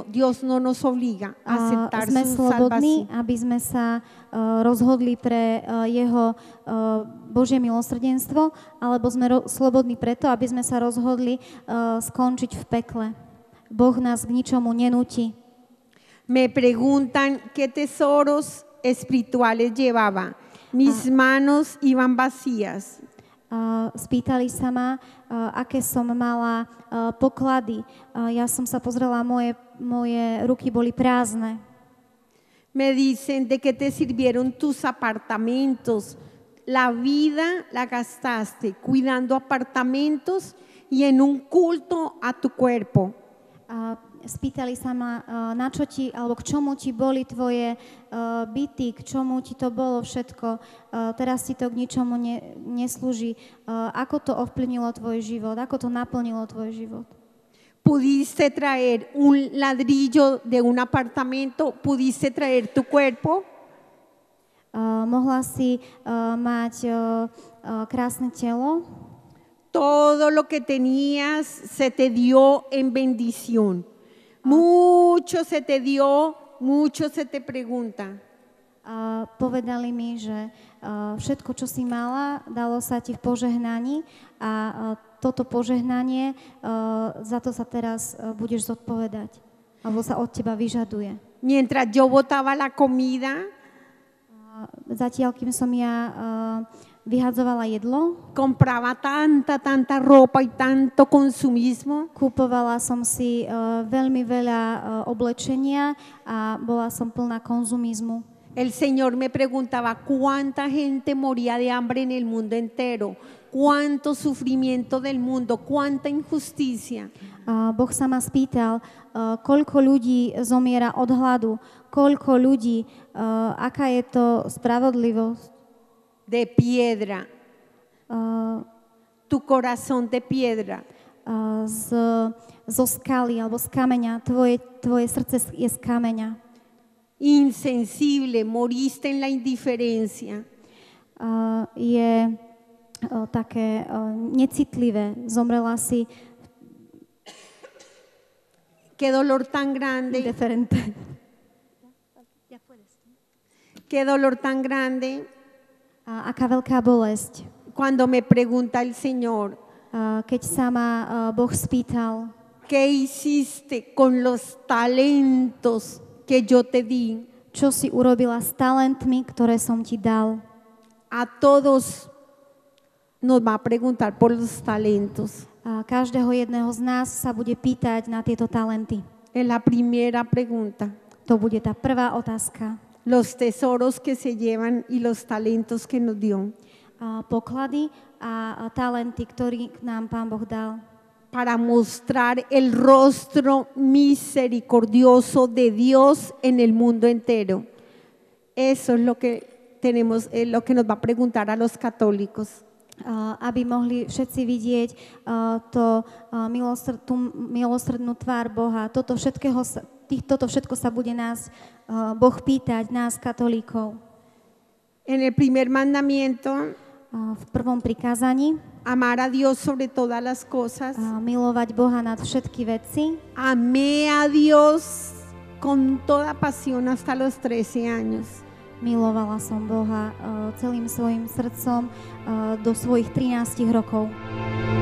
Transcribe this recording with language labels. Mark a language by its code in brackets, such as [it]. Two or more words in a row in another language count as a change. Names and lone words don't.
[es] Dios no nos obliga a aceptar [sk] sme [es] su [sk] slobodní, [es] salvación. [sk] aby sme sa rozhodli pre jeho Božie milosrdenstvo, alebo sme slobodní preto, aby sme sa rozhodli skončiť v pekle. Boh nás k ničomu nenúti. [es] Me preguntan qué tesoros espirituales llevaba. Mis manos iban vacías. [sk] Spýtali sa ma, aké som mala poklady. Ja som sa pozrela, moje ruky boli prázdne. [es] Me dicen de qué te sirvieron tus apartamentos. La vida la gastaste cuidando apartamentos y en un culto a tu cuerpo. [sk] Spýtali sa ma, na čo ti, alebo k čomu ti boli tvoje byty, k čomu ti to bolo všetko, teraz ti to k ničomu neslúži. Ako to ovplyvnilo tvoj život, ako to naplnilo tvoj život? [es] ¿Pudiste traer un ladrillo de un apartamento? ¿Pudiste traer tu cuerpo? [sk] Mohla si mať krásne telo? [es] Todo lo que tenías se te dio en bendición. Mucho se te dio, mucho se te pregunta. [sk] Povedali mi, že všetko, čo si mala, dalo sa ti v požehnaní a toto požehnanie, za to sa teraz budeš zodpovedať, alebo sa od teba vyžaduje. [es] Mientras yo botaba la comida, [sk] zatiaľ, kým som ja vyhadzovala jedlo, [es] compraba tanta ropa y tanto consumismo. [sk] Kupovala som si veľmi veľa oblečenia a bola som plná konzumizmu. [es] El Señor me preguntaba cuánta gente moría de hambre en el mundo entero, cuánto sufrimiento del mundo, cuánta injusticia. [sk] Boh sa ma spýtal, koľko ľudí zomiera od hladu, koľko ľudí, aká je to spravodlivosť. [es] De piedra, tu corazón de piedra. [sk] Zo skaly alebo z kameňa, tvoje srdce je z kameňa. [es] Insensible, moriste en la indiferencia. [sk] Je také necitlivé, zomrela si. [es] Qué dolor tan grande. Indiferente. Qué dolor tan grande. [sk] Aká veľká bolesť. [es] Cuando me pregunta el Señor, [sk] keď sa ma Boh spýtal, [es] ¿qué hiciste con los talentos que yo te di? [sk] Čo si urobila s talentmi, ktoré som ti dal? [es] A todos nos va a preguntar por los talentos. [sk] Každého jedného z nás sa bude pýtať na tieto talenty. [es] Es la primera pregunta. [sk] To bude tá prvá otázka. [es] Los tesoros que se llevan y los talentos que nos dio. [sk] Poklady a talenty, ktorý nám Pán Boh dal. [es] Para mostrar el rostro misericordioso de Dios en el mundo entero. Eso es lo que tenemos, lo que nos va a preguntar a los católicos. [sk] Aby mohli všetci vidieť tú milosrdnú tvár Boha. Toto všetko sa bude nás Boh pýtať, nás katolíkov. [es] En el primer mandamiento, [sk] v prvom prikázaní, [es] amar a Dios sobre todas las cosas. [sk] Milovať Boha nad všetky veci. [es] Amé a Dios con toda pasión hasta los 13 años. [sk] Milovala som Boha celým svojim srdcom do svojich 13 rokov.